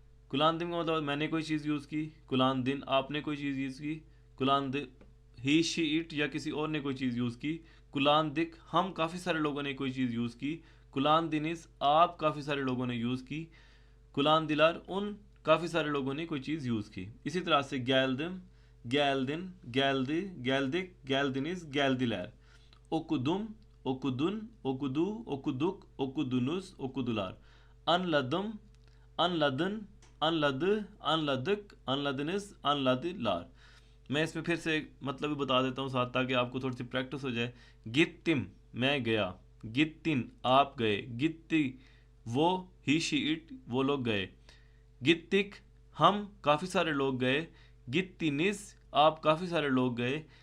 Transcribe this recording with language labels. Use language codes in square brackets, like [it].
[hi] कुलान दिन का मतलब मैंने कोई चीज़ यूज़ की, कुलान दिन आपने कोई चीज़ यूज़ की, कुलान दि ही शी इट या किसी और ने कोई चीज़ यूज़ की, कुलान दिक हम काफ़ी सारे लोगों ने कोई चीज़ यूज़ की, कुलान दिनिस आप काफ़ी सारे लोगों ने यूज़ की, कुलान दिलार उन काफ़ी सारे लोगों ने कोई चीज़ यूज़ की। इसी तरह से गैल दिम [tr] geldin, geldi, geldik, geldiniz, geldiler. Okudum, okudun, okudu, okuduk, okudunuz, okudular. Anladım, anladın, anladı, anladık, anladınız, anladılar. [hi] मैं इसमें फिर से मतलब भी बता देता हूँ साथ, ताकि आपको थोड़ी सी प्रैक्टिस हो जाए. गित्तिम, मैं गया. गित्तिन, आप गए. गित्ती, वो, ही शी इट, वो लोग गए. गित्तिक, हम काफ़ी सारे लोग गए. गित्तिनिस, आप काफ़ी सारे लोग गए.